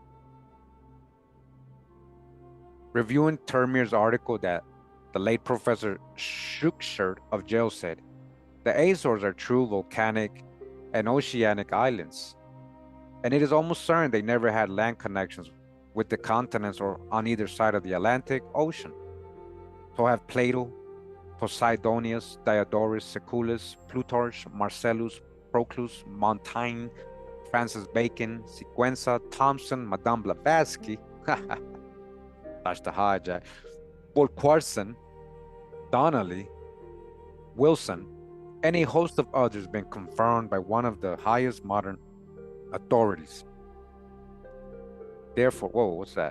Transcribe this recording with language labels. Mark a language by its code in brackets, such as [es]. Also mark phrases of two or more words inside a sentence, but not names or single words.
[en] Reviewing Termier's article that the late Professor Schuchert of Yale said, the Azores are true volcanic and oceanic islands, and it is almost certain they never had land connections with the continents or on either side of the Atlantic Ocean. So have Plato, Posidonius, Diodorus Siculus, Plutarch, Marcellus, Proclus, Montaigne, Francis Bacon, Siguenza, Thompson, Madame Blavatsky, that's the hijack, Volquarson, Donnelly, Wilson, and a host of others been confirmed by one of the highest modern authorities. Therefore, whoa, what's that?